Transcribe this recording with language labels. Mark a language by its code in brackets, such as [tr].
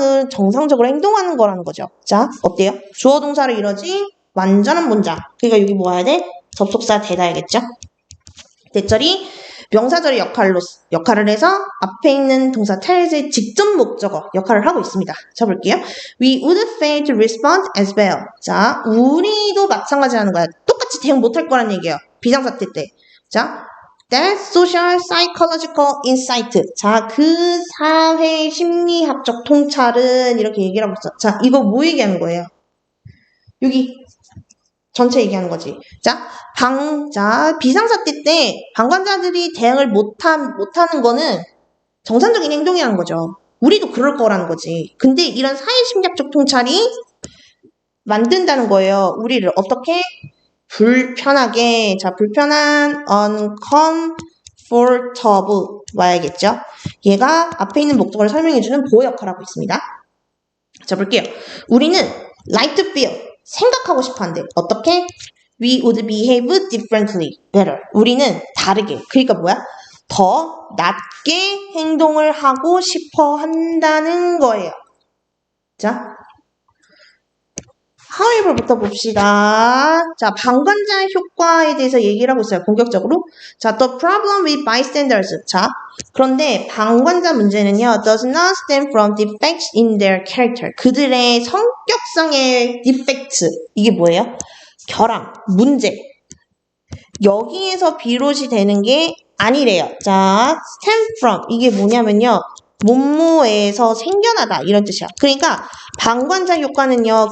[ko] 정상적으로 행동하는 거라는 거죠. 자, 어때요? 주어 동사를 이루어진 완전한 문장. 그러니까 여기 뭐 해야 돼? 접속사 대다야겠죠? 대절이 명사절의 역할을 해서 앞에 있는 동사 tells의 직접 목적어 역할을 하고 있습니다. 자, 볼게요. [en] We would fail to respond as well. [ko] 자, 우리도 마찬가지라는 거야. 똑같이 대응 못할 거란 얘기예요. 비상사태 때. [en] 자, that social psychological insight. [ko] 자, 그 사회 심리학적 통찰은 이렇게 얘기를 하고 있어. 자, 이거 뭐 얘기하는 거예요? 여기 전체 얘기하는 거지. 자, 비상사태 때 방관자들이 대응을 못하는 거는 정상적인 행동이라는 거죠. 우리도 그럴 거라는 거지. 근데 이런 사회심리학적 통찰이 만든다는 거예요. 우리를 어떻게? 불편하게. 자, 불편한 uncomfortable 와야겠죠. 얘가 앞에 있는 목적어를 설명해주는 보호 역할을 하고 있습니다. 자, 볼게요. 우리는 [en] like to feel. [ko] 생각하고 싶어 한대. 어떻게? [en] We would behave differently, better. [ko] 우리는 다르게. 그러니까 뭐야? 더 낮게 행동을 하고 싶어 한다는 거예요. 자, however부터 봅시다. 자, 방관자 효과에 대해서 얘기를 하고 있어요. 본격적으로. [en] 자, the problem with bystanders. [ko] 자, 그런데 방관자 문제는요. [en] does not stem from defects in their character. [ko] 그들의 성격상의 defect. 이게 뭐예요? 결함, 문제. 여기에서 비롯이 되는 게 아니래요. 자, [en] stem from. [ko] 이게 뭐냐면요. 뭐뭐에서 생겨나다 이런 뜻이야. 그러니까 방관자 효과는요.